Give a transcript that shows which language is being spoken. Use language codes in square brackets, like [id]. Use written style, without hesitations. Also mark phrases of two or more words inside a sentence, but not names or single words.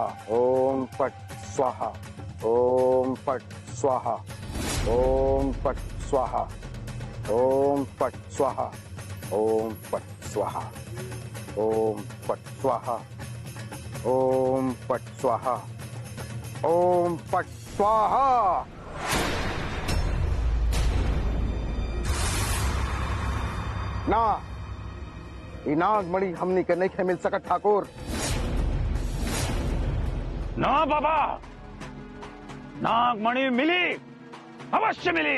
[sa] ओम पट स्वाहा। ओम पट स्वाहा। ओम पट स्वाहा। ओम पट स्वाहा। ओम पट स्वाहा। ओम पट स्वाहा। ओम पट स्वाहा। ओम पट स्वाहा। [bho] ना नागमणि हमनी के नहीं मिल सकत ठाकुर। ना बाबा, नागमणि मिली, अवश्य मिली।